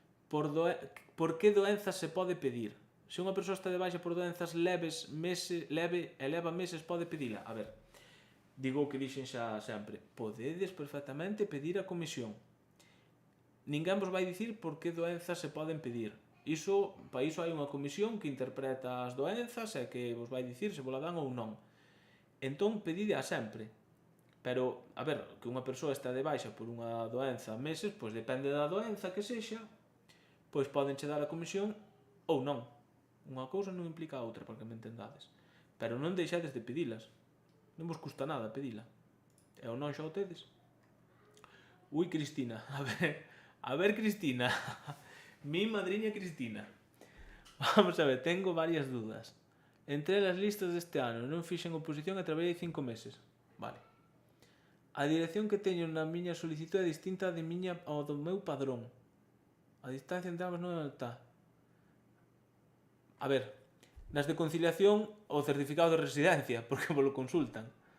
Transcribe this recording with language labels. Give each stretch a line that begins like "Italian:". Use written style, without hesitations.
Galician: Por que doenzas se pode pedir? Se unha persoa está de baixa por doenzas leves, leva meses, pode pedila. A ver, digo o que dixen xa sempre. Podedes perfectamente pedir a comisión. Ninguén vos vai dicir por que doenzas se poden pedir. Para iso hai unha comisión que interpreta as doenzas e que vos vai dicir se vos la dan ou non. Entón, pedide a sempre. Pero, a ver, que unha persoa está de baixa por unha doenza meses, pois depende da doenza que sexa, pois podenche dar a comisión ou non. Unha cousa non implica a outra, para que me entendades. Pero non deixades de pedilas. Non vos custa nada pedila. E ou non xa o tedes. Ui, Cristina. A ver, Cristina. Mi madriña Cristina.
Spanish: Vamos a ver, tengo varias dudas.
Galician: Entré las listas deste ano, non fixen oposición e traballei 5 meses. Vale. A dirección que teño na miña solicitud é distinta ao do meu padrón. A distancia entre ambas non está. A ver, Nas de conciliación, o certificado de residencia, porque vos lo consultan.